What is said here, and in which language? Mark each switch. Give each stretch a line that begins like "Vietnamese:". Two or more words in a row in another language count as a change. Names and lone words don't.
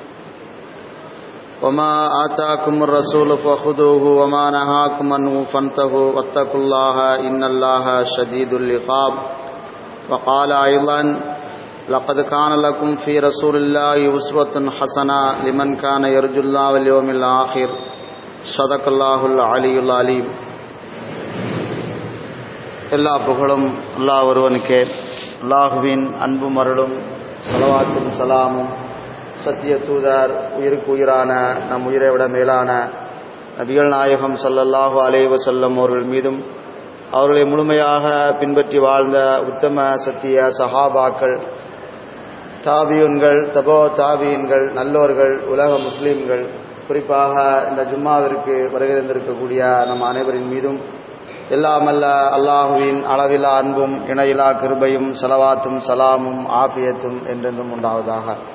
Arabic: وما آتاكم الرسول فخذوه وما نهاكم عنه فانتهوا واتقوا الله إن الله شديد العقاب وقال أيضا لقد كان لكم في رسول الله أسوة حسنة لمن كان يرجو الله واليوم الآخر صدق الله العلي العليم.
Tamil: எல்லா புகழும் அல்லாஹ் ஒருவனுக்கே. அல்லாஹுவின் அன்பும் அருளும் ஸலவாத்தும் சலாமும் சத்திய தூதர் உயிருக்கு உயிரான நம் உயிரை விட மேலான நபிகள் நாயகம்
Arabic: صلى الله عليه وسلم
Tamil: அவர்கள் மீதும் அவர்களை முழுமையாக பின்பற்றி வாழ்ந்த உத்தம சத்திய சஹாபாக்கள், தாபியூன்கள், தபோ தாபியின்கள், நல்லோர்கள், உலக முஸ்லீம்கள், குறிப்பாக இந்த ஜும்மாவிற்கு வருகை தந்திருக்கக்கூடிய நம் அனைவரின் மீதும் எல்லாமல்ல அல்லாஹுவின் அளவிலா அன்பும் இணையிலா கிருபையும் ஸலவாத்தும் சலாமும் ஆஃபியத்தும் என்றென்றும் உண்டாவதாக.